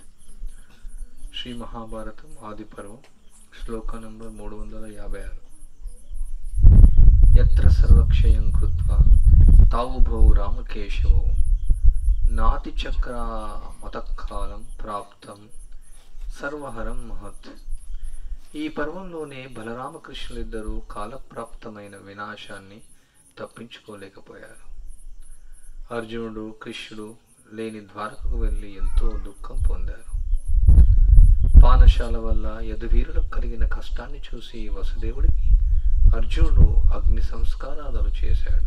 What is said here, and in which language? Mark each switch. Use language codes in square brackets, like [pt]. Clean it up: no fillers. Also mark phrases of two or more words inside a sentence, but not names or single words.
[sa] श्री महाभारतम आदि पर्व श्लोक नंबर 356। यत्र सर्वक्षयं कृत्वा तावुभौ रामकेशवौ नातिचक्रामतकालं प्राप्तं सर्वहरं महत्। [te] ఈ పర్వంలోనే బలరామకృష్ణులిద్దరూ కాలప్రాప్తమైన వినాశాన్ని తప్పించుకోలేకపోయారు. అర్జునుడు కృష్ణుడు లేని ద్వారకకు వెళ్ళి ఎంతో దుఃఖం పొందారు. పానశాల వల్ల యదువీరులకు కలిగిన కష్టాన్ని చూసి వసుదేవుడికి అర్జునుడు అగ్ని సంస్కారాలు చేశాడు.